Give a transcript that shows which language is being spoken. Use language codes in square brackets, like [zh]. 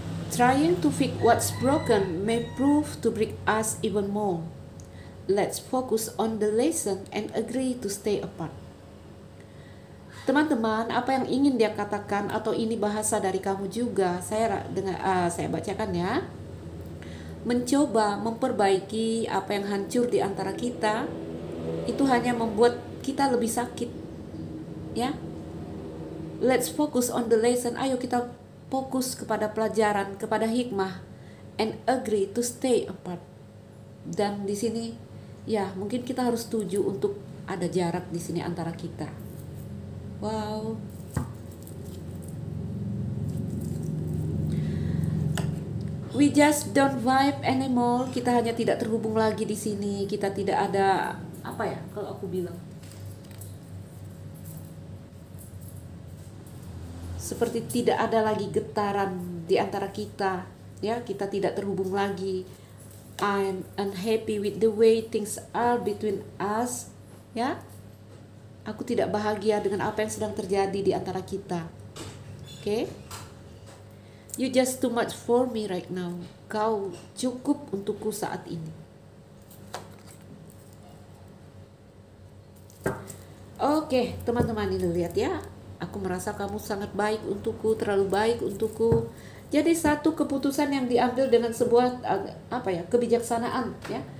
[en] Trying to fix what's broken may prove to break us even more. Let's focus on the lesson and agree to stay apart. [id] Teman-teman, apa yang ingin dia katakan atau ini bahasa dari kamu juga, saya bacakan ya. Mencoba memperbaiki apa yang hancur di antara kita itu hanya membuat kita lebih sakit, ya. [en] Let's focus on the lesson. [id] Ayo kita fokus kepada pelajaran, kepada hikmah, [en] and agree to stay apart. [id] Dan di sini, ya, mungkin kita harus setuju untuk ada jarak di sini antara kita. Wow. [en] We just don't vibe anymore. [id] Kita hanya tidak terhubung lagi di sini. Kita tidak ada, apa ya, kalau aku bilang, seperti tidak ada lagi getaran di antara kita, ya. Kita tidak terhubung lagi. [en] I'm unhappy with the way things are between us, ya. [id] Aku tidak bahagia dengan apa yang sedang terjadi di antara kita. Oke? [en] You just too much for me right now. [id] Kau cukup untukku saat ini. Oke, teman-teman, ini lihat ya. Aku merasa kamu sangat baik untukku, terlalu baik untukku. Jadi satu keputusan yang diambil dengan sebuah kebijaksanaan, ya.